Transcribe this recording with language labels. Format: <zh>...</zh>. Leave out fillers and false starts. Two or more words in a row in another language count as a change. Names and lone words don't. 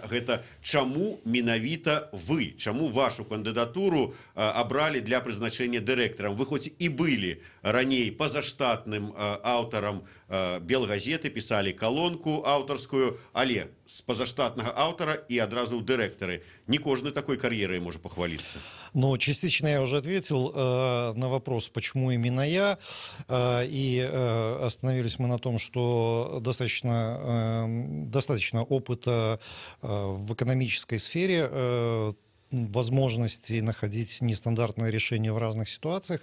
<be>Гэта чаму менавіта вы, чаму вашу кандыдатуру абралі для прызначэння дырэктарам? Вы хоць і былі раней пазаштатным аўтарам Белгазеты, пісалі калонку аўтарскую, але з пазаштатнага аўтара і адразу ў дырэктары. Не кожны такой кар'ерай можа пахваліцца.</be> <ru>Ну, частично я уже ответил на вопрос, почему именно я, и остановились мы на том, что достаточно опыта в экономической сфере, возможности находить нестандартные решения в разных ситуациях.</ru>